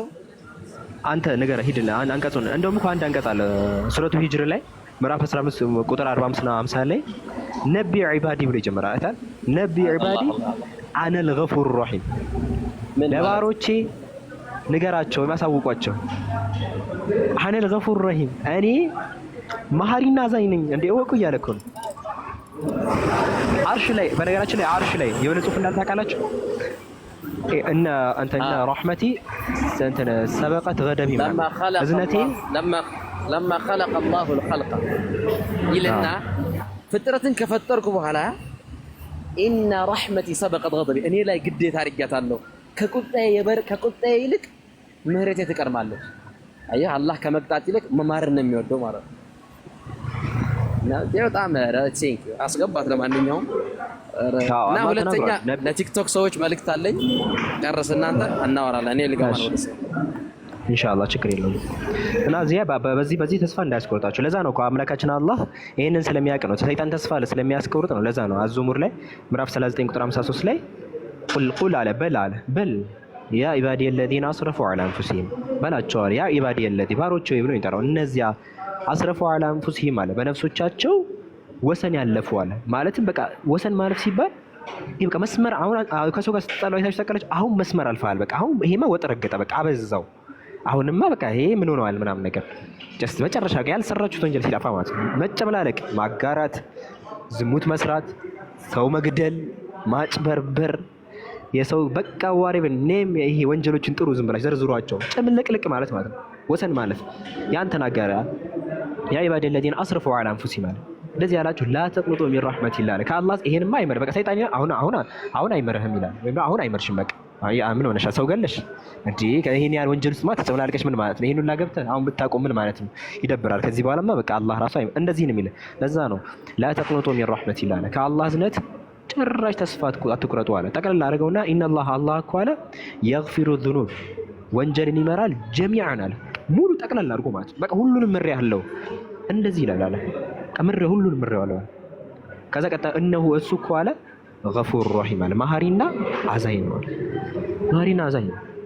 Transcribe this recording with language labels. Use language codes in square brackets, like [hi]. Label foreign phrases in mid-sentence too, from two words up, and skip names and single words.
[am] አንተ ነገር ሂድና አንቀጹን እንደውም እኮ አንድ አንቀጽ አለ ሱረቱ ሂጅር ላይ ምዕራፍ 15 ቁጥር 45 እና 50 ላይ [ar] نبئ عبادي [am] ብሎ ይጀምራል አይታል። [ar] نبئ عبادي أنا الغفور الرحيم፣ [am] ለባሮቼ ንገራቸው የሚያሳውቋቸው [ar] أنا الغفور الرحيم፣ [am] እኔ መሀሪና አዛኝ ነኝ እንደ እወቁ እያለ እኮ ነው። አርሽ ላይ በነገራችን ላይ አርሽ ላይ የሆነ ጽሑፍ እንዳልታውቃላችሁ እና አንተና ረህመቲ እንትን [ar] سبقت غضبي [am] ማለት እዝነቴ ለማ [ar] خلق الله الخلق [am] ይልና ፍጥረትን ከፈጠርኩ በኋላ [ar] إن رحمتي سبقت غضبي፣ [am] እኔ ላይ ግዴታ አድርጊያታለሁ። ከቁጣዬ ይልቅ ምህረቴ ትቀድማለች። አየህ አላህ ከመቅጣት ይልቅ መማርን ነው የሚወደው ማለት ነው። በጣም ቲንክ አስገባት። ለማንኛውም እና ሁለተኛ ለቲክቶክ ሰዎች መልእክት አለኝ። ጨርስ እናንተ እናወራለን። እኔ ልገባ ነው ወደሰ ኢንሻአላህ ችግር የለውም። እና እዚያ በዚህ ተስፋ እንዳያስቆርጣችሁ። ለዛ ነው እኮ አምላካችን አላህ ይሄንን ስለሚያውቅ ነው። ሰይጣን ተስፋ ስለሚያስቆርጥ ነው። ለዛ ነው አዙሙር ላይ ምዕራፍ 39 ቁጥር 53 ላይ ቁል አለ በል [ar] يا عبادي الذين اسرفوا على انفسهم [am] በላቸው [ar] يا عبادي الذي [am] ባሮቼ ብሎ ይጠራው እነዚያ [ar] أسرفوا على أنفسهم [am] አለ በነፍሶቻቸው ወሰን ያለፉ አለ። ማለትም በቃ ወሰን ማለፍ ሲባል በቃ መስመር አሁን ከሰው ጋር ስትጣሉ አይታችሁ ታውቃላችሁ። አሁን መስመር አልፈሃል። በቃ አሁን ይሄማ ወጥ ረገጠ፣ በቃ አበዛው፣ አሁንማ በቃ ይሄ ምን ሆነዋል ምናምን ነገር ጀስት መጨረሻ ጋር ያልሰራችሁት ወንጀል ሲጠፋ ማለት ነው። መጨመላለቅ፣ ማጋራት፣ ዝሙት መስራት፣ ሰው መግደል፣ ማጭበርበር፣ የሰው በቃ ዋሪብን ኔም ይሄ ወንጀሎችን ጥሩ ዝም ብላችሁ ዘርዝሯቸው ጭምልቅልቅ ማለት ነው። ወሰን ማለት ያን ተናገረ። [ar] يا عبادي الذين اسرفوا على انفسهم [am] ማለት እንደዚህ ያላችሁ [ar] لا تقنطوا من رحمة الله [am] ከአላህ ይሄንማ አይመር በቃ ሰይጣን አሁን አይመርህም ይላል። ወይም አሁን አይመርሽም በቃ ምን ሆነሽ ሰው ገለሽ እንዴ ይሄን ያህል ወንጀል ውስጥ ማለት ተጨማልቀሽ ምን ማለት ነው? ይሄን ሁላ ገብተህ አሁን ብታቆም ምን ማለት ነው? ይደብራል። ከዚህ በኋላማ በቃ አላህ ራሱ እንደዚህ ነው የሚለው። ለዛ ነው [ar] لا تقنطوا من رحمة الله [am] ከአላህ እዝነት ጭራሽ ተስፋ አትቁረጡ አለ። ጠቅላላ አድርገውና ኢነላህ አላህ እኮ አለ [ar] يغفر الذنوب [am] ወንጀልን ይመራል ጀሚዓን አለ ሙሉ ጠቅላላ አድርጎ ማለት በቃ ሁሉንም ምሬ ያለው እንደዚህ ይላል አለ ከምሬ ሁሉንም ምሬ ያለው። ከዛ ቀጣ እነሆ እሱ እኮ አለ [ar] غفور رحيم [am] አለ መሀሪና አዛኝ ነው። መሀሪና አዛኝ ነው።